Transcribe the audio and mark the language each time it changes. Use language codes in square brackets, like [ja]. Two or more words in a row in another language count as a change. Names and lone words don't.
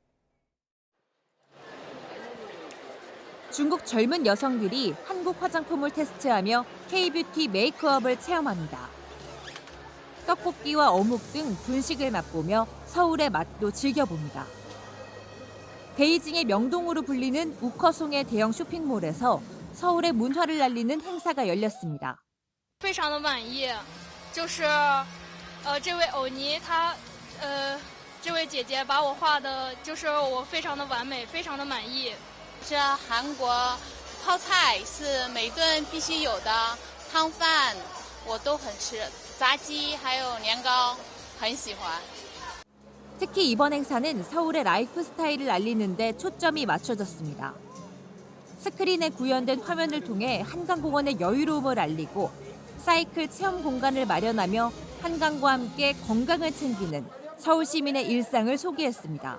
[ko] 중국 젊은 여성들이 한국 화장품을 테스트하며 K-뷰티 메이크업을 체험합니다. 떡볶이와 어묵 등 분식을 맛보며 서울의 맛도 즐겨봅니다. 베이징의 명동으로 불리는 우커송의 대형 쇼핑몰에서 서울의 문화를 알리는 행사가 열렸습니다. [zh] 非常的满意，就是这位欧尼她这位姐姐把我画的就是我非常的完美，非常的满意。这韩国泡菜是每顿必须有的，汤饭我都很吃，炸鸡还有年糕很喜欢。 [ko] 특히 이번 행사는 서울의 라이프 스타일을 알리는 데 초점이 맞춰졌습니다. 스크린에 구현된 화면을 통해 한강공원의 여유로움을 알리고 사이클 체험 공간을 마련하며 한강과 함께 건강을 챙기는 서울 시민의 일상을 소개했습니다.